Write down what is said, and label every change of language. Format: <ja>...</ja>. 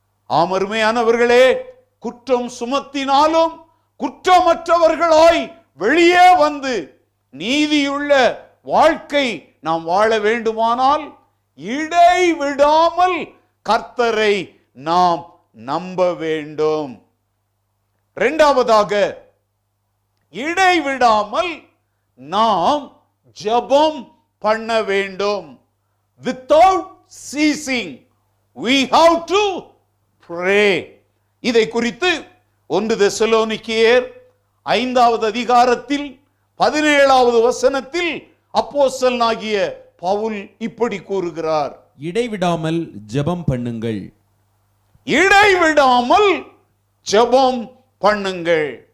<ta>ஆமருமையானவர்களே, குற்றம் சுமத்தினாலும் குற்றமற்றவர்களாய் வெளியே வந்து நீதியுள்ள வாழ்க்கை நாம் வாழ வேண்டுமானால், இடைவிடாமல் கர்த்தரை நாம் நம்ப வேண்டும். இரண்டாவதாக, இடைவிடாமல் நாம் ஜெபம் பண்ண வேண்டும்.</ta> <en>Without ceasing we have to pray.</en> <ta>இதை குறித்து 1 தெசலோனிக்கேயர் 5வது அதிகாரத்தில் 17வது வசனத்தில் அப்போஸ்தலனாகிய பவுல் இப்படி கூறுகிறார். இடைவிடாமல் ஜெபம் பண்ணுங்கள். இடைவிடாமல் ஜெபம் பண்ணுங்கள்.</ta>